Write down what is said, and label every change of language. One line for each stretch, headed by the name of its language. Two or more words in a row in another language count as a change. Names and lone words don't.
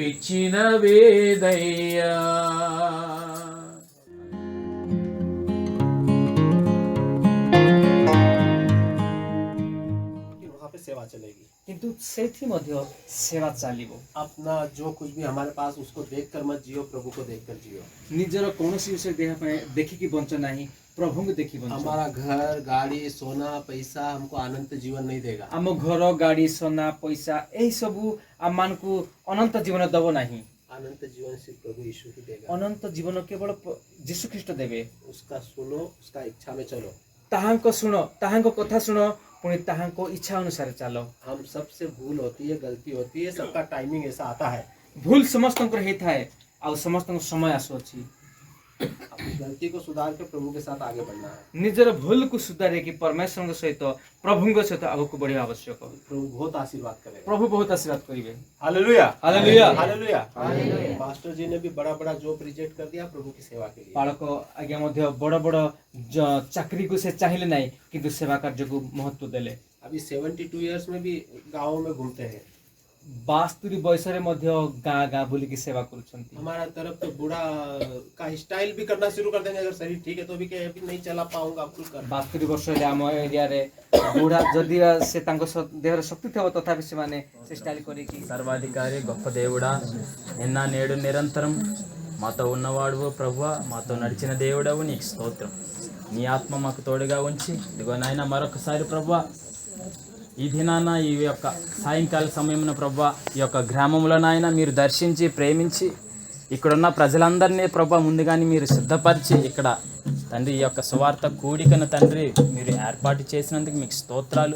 Telugu: ఇచ్చిన వేదయ్యా.
Hindi: कि वहाँ पे सेवा चलेगी।
Odia: କିନ୍ତୁ ସେଇଠି ମଧ୍ୟ ସେବା ଚାଲିବ।
Hindi: अपना जो कुछ भी हमारे पास उसको देखकर मत जियो, प्रभु को देखकर जियो।
Odia: ନିଜର କୌଣସି ବିଷୟ ଦେହ ପାଇଁ ଦେଖିକି ବଞ୍ଚ ନାହିଁ, ପ୍ରଭୁଙ୍କୁ ଦେଖି ବଞ୍ଚ।
Hindi: हमारा घर, गाड़ी, सोना, पैसा हमको अनंत जीवन नहीं देगा।
Odia: ଆମ ଘର, ଗାଡ଼ି,
Hindi: सोना, पैसा
Odia: ଏହି ସବୁ ଆମମାନଙ୍କୁ ଅନନ୍ତ ଜୀବନ ଦେବ ନାହିଁ।
Hindi: अनंत जीवन सिर्फ प्रभु यीशु ही देगा।
Odia: ଅନନ୍ତ ଜୀବନ କେବଳ ଯୀଶୁ ଖ୍ରୀଷ୍ଟ ଦେବେ।
Hindi: उसका सुनो, उसका इच्छा में चलो।
Odia: ତାହାଙ୍କ ଶୁଣ, ତାହାଙ୍କ କଥା ଶୁଣ, ପୁଣି ତାହାଙ୍କ ଇଚ୍ଛା ଅନୁସାରେ ଚାଲ।
Hindi: हम सबसे भूल होती है, गलती होती है, सबका टाइमिंग ऐसा आता है।
Odia: ଭୁଲ ସମସ୍ତଙ୍କର ହେଇଥାଏ, ଆଉ ସମସ୍ତଙ୍କ ସମୟ ଆସୁଅଛି।
Hindi: अपनी गलती को सुधार के प्रभु के साथ आगे बढ़ना है।
Odia: ନିଜର ଭୁଲକୁ ସୁଧାରିକି ପରମେଶ୍ୱରଙ୍କ ସହିତ, ପ୍ରଭୁଙ୍କ ସହିତ ଆଗକୁ ବଢିବା ଆବଶ୍ୟକ।
Hindi: प्रभु बहुत आशीर्वाद करेगा।
Odia: ପ୍ରଭୁ ବହୁତ ଆଶୀର୍ବାଦ କରିବେ।
Hindi: हालेलुया, हालेलुया। हालेलुया। पास्टर जी ने भी बड़ा बड़ा
English: job reject
Hindi: कर दिया प्रभु की सेवा के लिए।
Odia: ବାଳକ ଆଜ୍ଞା ମଧ୍ୟ ବଡ଼ ବଡ଼ ଚାକିରିକୁ ସେ ଚାହିଁଲେ ନାହିଁ, କିନ୍ତୁ ସେବା କାର୍ଯ୍ୟକୁ ମହତ୍ଵ ଦେଲେ।
Hindi: अभी 72 इयर्स में भी गाँव में घूमते हैं।
Odia: 72 ବୟସରେ ମଧ୍ୟ ଗାଁ ଗାଁ ବୁଲିକି ସେବା କରୁଛନ୍ତି।
Hindi: हमारा तरफ तो बूढ़ा का स्टाइल भी करना शुरू कर देंगे, अगर शरीर ठीक है तो भी कहे अभी नहीं चला पाऊंगा, कुछ कर।
Odia: 72 ବର୍ଷ ହେଲେ ଆମ ଏରିଆରେ ବୁଢ଼ା ଯଦି ସେ ତାଙ୍କ ଦେହରେ ଶକ୍ତି ଥିବ ତଥାପି ସେମାନେ ସେ ଷ୍ଟାଇଲ କରିକି
Telugu: సర్వాధికారి గొప్ప దేవుడా, నిన్న నేడు నిరంతరం మాతో ఉన్నవాడు ప్రభువా, మాతో నడిచిన దేవుడవు నీకు స్తోత్రం. నీ ఆత్మ మాకు తోడుగా ఉంచి ఇదిగో నాయన మరొకసారి ప్రభువా ఈ దినాన ఈ యొక్క సాయంకాల సమయమున ప్రభువా ఈ యొక్క గ్రామంలో నాయన మీరు దర్శించి ప్రేమించి ఇక్కడున్న ప్రజలందరినీ ప్రభువా ముందుగానే మీరు సిద్ధపరిచి ఇక్కడ తండ్రి ఈ యొక్క సువార్త కూడికను తండ్రి మీరు ఏర్పాటు చేసినందుకు మీకు స్తోత్రాలు.